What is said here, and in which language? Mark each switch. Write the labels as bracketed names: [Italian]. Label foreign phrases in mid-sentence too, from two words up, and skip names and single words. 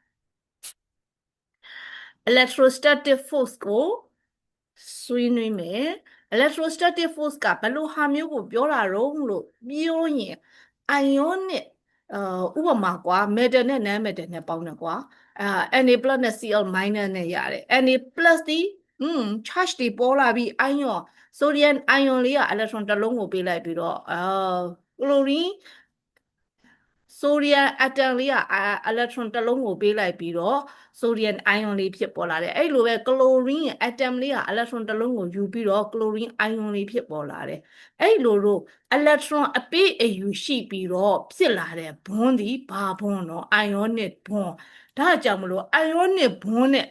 [English] electrostatic force [Burmese] ကိုဆွေးနွေးမယ် [English] electrostatic force [Burmese] ကဘယ်လိုဟာမျိုးကိုပြောတာတော့လို့ပြောရင် ionic ဥပမာကွာ metal နဲ့ non-metal နဲ့ပေါင်းတယ်ကွာ [English] Na plus [Burmese] နဲ့ [English] Cl minus [Burmese] နဲ့ရတယ် [English] Na plus [Burmese] ဒီcharge တွေပေါ်လာပြီး [English] ion sodium ion [Burmese] လေးက electron တစ်လုံးကိုပေးလိုက်ပြီးတော့ [English] chlorine sodium atom [Burmese] လေးက electron တစ်လုံးကိုပေးလိုက်ပြီးတော့ sodium ion လေးဖြစ်ပေါ်လာတယ်အဲ့လိုပဲ [English] chlorine atom [Burmese] လေးက electron တစ်လုံးကိုယူပြီးတော့ [English] chlorine ion [Burmese] လေးဖြစ်ပေါ်လာတယ်အဲ့လိုလို့ electron အပေးအယူရှိပြီးတော့ဖြစ်လာတဲ့ bond ဒီဘာ bond တော့ [English] ionic bond [Burmese] ဒါကြောင့်မလို့ [English] ionic bond